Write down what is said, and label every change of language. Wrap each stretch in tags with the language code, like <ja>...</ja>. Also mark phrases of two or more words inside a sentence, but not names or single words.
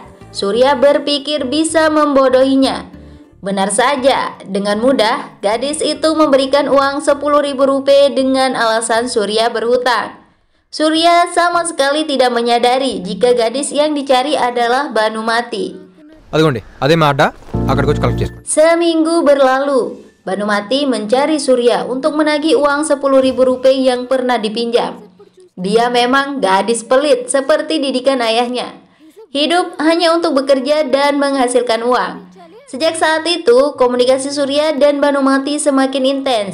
<id>Surya berpikir bisa membodohinya. Benar saja, dengan mudah gadis itu memberikan uang 10.000 rupiah dengan alasan Surya berhutang. Surya sama sekali tidak menyadari jika gadis yang dicari adalah Banumati.</id> <te>అదిగోండి అదే మా అడ్డా అక్కడికి వచ్చి కలెక్ట్ చేసుకోండి.</te> <id>Seminggu berlalu, Banumati mencari Surya untuk menagih uang 10.000 rupiah yang pernah dipinjam. Dia memang gadis pelit seperti didikan ayahnya. Hidup hanya untuk bekerja dan menghasilkan uang. Sejak saat itu, komunikasi Surya dan Banumati semakin intens.</id>